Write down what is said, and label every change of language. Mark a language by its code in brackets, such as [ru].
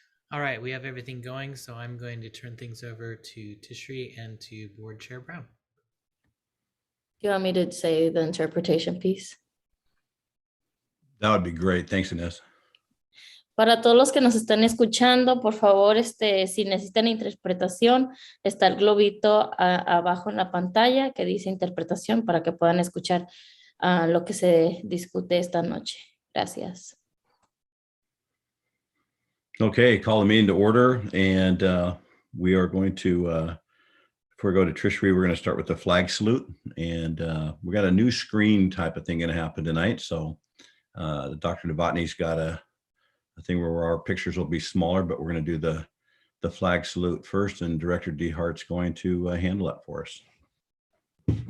[en] All right, we have everything going, so I'm going to turn things over to Tishri and to Board Chair Brown. Do you want me to say the interpretation piece? That would be great. Thanks, Inés. [es] Para todos los que nos están escuchando, por favor, si necesitan interpretación, está el globito abajo en la pantalla que dice interpretación para que puedan escuchar lo que se discute esta noche. Gracias. [en] Okay, call the meeting to order, and we are going to, before we go to Tishri, we're going to start with the flag salute, and we got a new screen type of thing going to happen tonight. So Dr. Novotny's got a thing where our pictures will be smaller, but we're going to do the flag salute first, and Director DeHart's going to handle that for us.